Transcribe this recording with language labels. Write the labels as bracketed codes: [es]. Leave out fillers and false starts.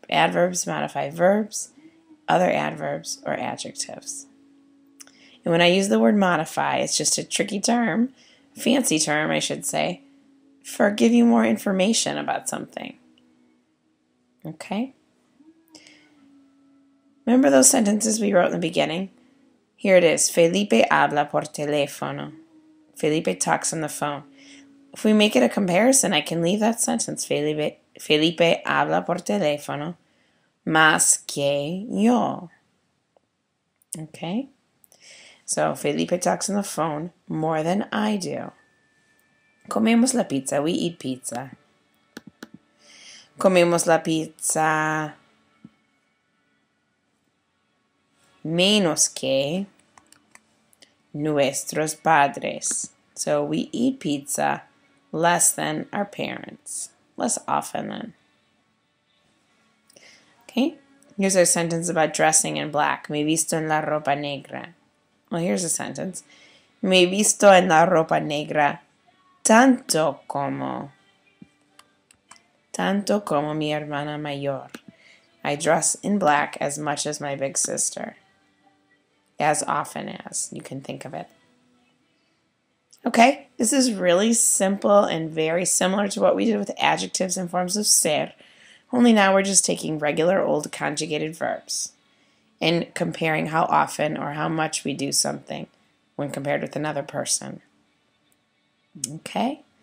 [en] Adverbs modify verbs, other adverbs, or adjectives. And when I use the word modify, it's just a tricky term fancy term, I should say, for give you more information about something. Okay? Remember those sentences we wrote in the beginning? Here it is. [es] Felipe habla por teléfono. [en] Felipe talks on the phone. If we make it a comparison, I can leave that sentence. [es] Felipe habla por teléfono más que yo. [en] Okay? So, Felipe talks on the phone more than I do. [es] Comemos la pizza. We eat pizza. Comemos la pizza menos que nuestros padres. [en] So, we eat pizza less than our parents. Less often than. Okay? Here's our sentence about dressing in black. [es] Me visto en la ropa negra. Well, here's a sentence. Me visto en la ropa negra tanto como mi hermana mayor. [en] I dress in black as much as my big sister. As often as you can think of it. Okay, this is really simple and very similar to what we did with adjectives and forms of ser. Only now we're just taking regular old conjugated verbs and comparing how often or how much we do something when compared with another person. Okay?